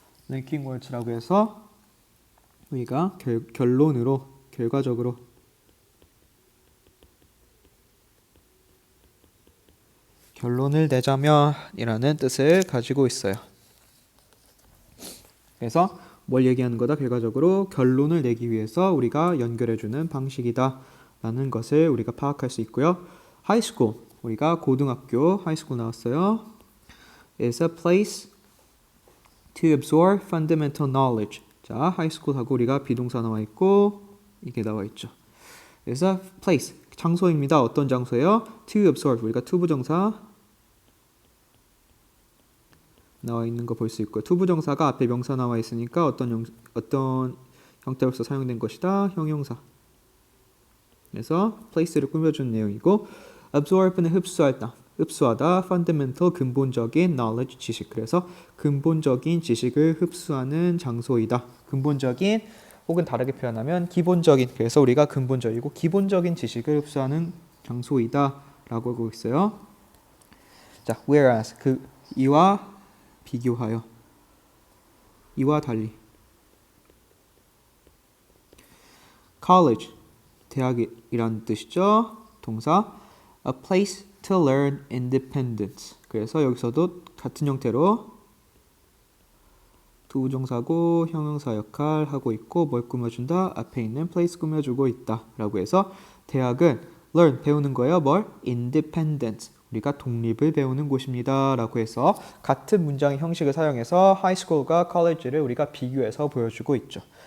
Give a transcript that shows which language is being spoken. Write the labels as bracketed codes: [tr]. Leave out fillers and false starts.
[ko] linking words라고 해서 우리가 결론으로, 결과적으로 결론을 내자면 이라는 뜻을 가지고 있어요. 그래서 뭘 얘기하는 거다? 결과적으로 결론을 내기 위해서 우리가 연결해주는 방식이다 라는 것을 우리가 파악할 수 있고요. [en] high school, [ko] 우리가 고등학교 [en] high school [ko] 나왔어요. [en] is a place to absorb fundamental knowledge. [ko] 자, high school 하고 우리가 비동사 나와 있고 이게 나와 있죠. is a place, 장소입니다. 어떤 장소예요? to absorb, 우리가 to 부정사 나와 있는 거 볼 수 있고요. to 부정사가 앞에 명사 나와 있으니까 어떤 형태로서 사용된 것이다. 형용사. 그래서 place를 꾸며준 내용이고 absorb는 흡수하다. 흡수하다, fundamental, 근본적인 knowledge, 지식. 그래서 근본적인 지식을 흡수하는 장소이다. 근본적인 혹은 다르게 표현하면 기본적인. 그래서 우리가 근본적이고 기본적인 지식을 흡수하는 장소이다 라고 하고 있어요. 자, whereas 이와 비교하여, 이와 달리 college, 대학이라는 뜻이죠. [en] 동사 a place to learn independence. [ko] 그래서 여기서도 같은 형태로 두 부정사고 형용사 역할 하고 있고 뭘 꾸며준다? 앞에 있는 place 꾸며주고 있다 라고 해서 대학은 learn, 배우는 거예요. 뭘? independence, 우리가 독립을 배우는 곳입니다. 라고 해서 같은 문장의 형식을 사용해서 하이스쿨과 컬리지를 우리가 비교해서 보여주고 있죠.